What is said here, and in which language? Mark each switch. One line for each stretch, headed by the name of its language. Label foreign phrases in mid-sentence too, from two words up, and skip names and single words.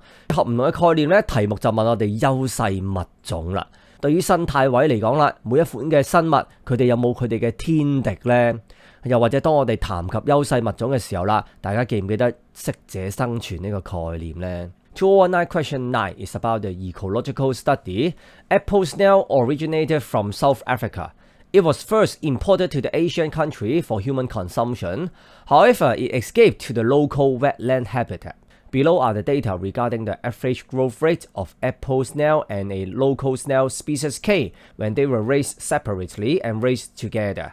Cantonese: 合唔同嘅概念呢，題目就問我哋優勢物種啦。對於生態位嚟講啦，每一款嘅生物佢哋有冇佢哋嘅天敵呢？又或者當我哋談及優勢物種嘅時候啦，大家記唔記得適者生存呢個概念呢？
English: 2019 question 9 is about the ecological study. Apple snail originated from South Africa. It was first imported to the Asian country for human consumption. However, it escaped to the local wetland habitat. Below are the data regarding the average growth rate of apple snail and a local snail species K when they were raised separately and raised together.